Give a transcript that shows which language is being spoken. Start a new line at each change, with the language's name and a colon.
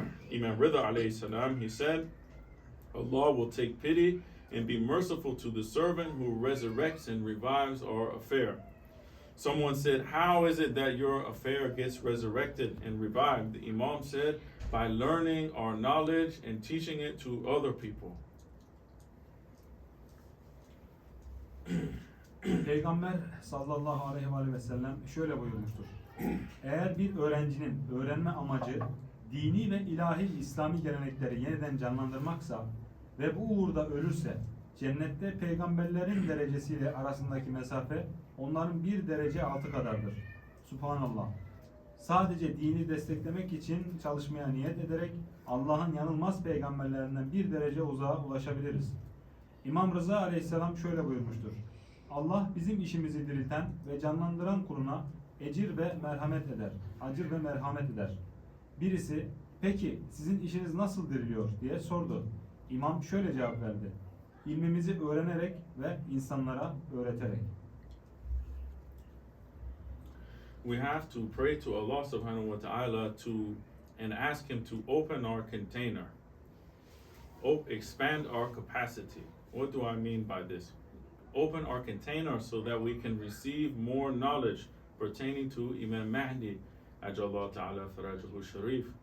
English: Imam Rida alayhi salam, he said, Allah will take pity and be merciful to the servant who resurrects and revives our affair. Someone said, how is it that your affair gets resurrected and revived? The Imam said, by learning our knowledge and teaching it to other people.
Turkish: Peygamber sallallahu aleyhi ve sellem şöyle buyurmuştur. Eğer bir öğrencinin öğrenme amacı dini ve ilahi İslami gelenekleri yeniden canlandırmaksa ve bu uğurda ölürse cennette peygamberlerin derecesiyle arasındaki mesafe onların bir derece altı kadardır. Subhanallah. Sadece dini desteklemek için çalışmaya niyet ederek Allah'ın yanılmaz peygamberlerinden bir derece uzağa ulaşabiliriz. İmam Rıza aleyhisselam şöyle buyurmuştur. Allah bizim işimizi dirilten ve canlandıran kuluna ecir ve merhamet eder. Acır ve merhamet eder. Birisi, peki sizin işiniz nasıl diriliyor diye sordu. İmam şöyle cevap verdi. İlmimizi öğrenerek ve insanlara öğreterek.
English: We have to pray to Allah subhanahu wa ta'ala and ask him to open our container, expand our capacity. What do I mean by this? open our container so that we can receive more knowledge pertaining to Imam Mahdi, Ajallah Ta'ala Farajahu Sharif.